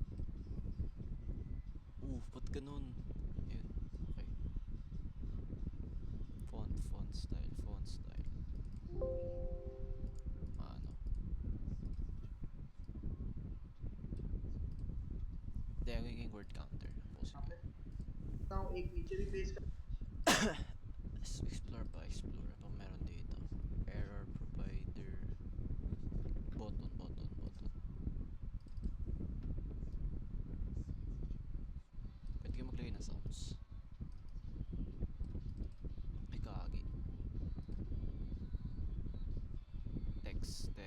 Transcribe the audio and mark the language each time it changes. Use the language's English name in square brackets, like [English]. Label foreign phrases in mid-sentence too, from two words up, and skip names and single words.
[Filipino] Ba't ganun? Yun. Okay. [English] Font style. Ano? [Filipino] Hindi, ako yung word counter. [English] Possible. [Hindi] एक नीचे भी पेस्ट कर [Filipino] Explore pa. Ito meron dito. [English] Error provider. Button. [Filipino] Pwede kayo maglagay ng sounds. Ay, kagi. Text.